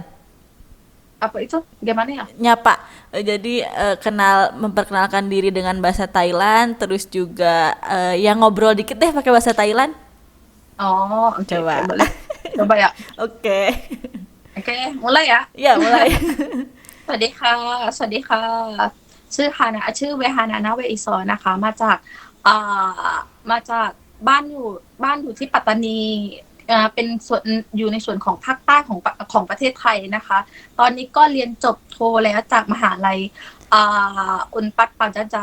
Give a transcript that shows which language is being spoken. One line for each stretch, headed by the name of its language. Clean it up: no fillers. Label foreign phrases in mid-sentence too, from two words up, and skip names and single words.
Indonesian: Apa itu gimana ya? Nyapa. Jadi memperkenalkan diri dengan bahasa Thailand, terus juga yang ngobrol dikit deh pakai bahasa Thailand. Oh, oke oke, Coba. boleh. Coba ya. Oke. Oke, mulai ya. Ya, mulai.
Thai: สวัสดีค่ะสวัสดีค่ะชื่อฮานะชื่อเวฮานานาเวอิซอนะคะอ่ามาจากบ้านอยู่ที่ปัตตานีเป็นส่วนอยู่ในส่วนของภา คใต้ของประเทศไทยนะคะ ตอนนี้ก็เรียนจบโทแล้วจากมหาลัยอุนปัตปัญจา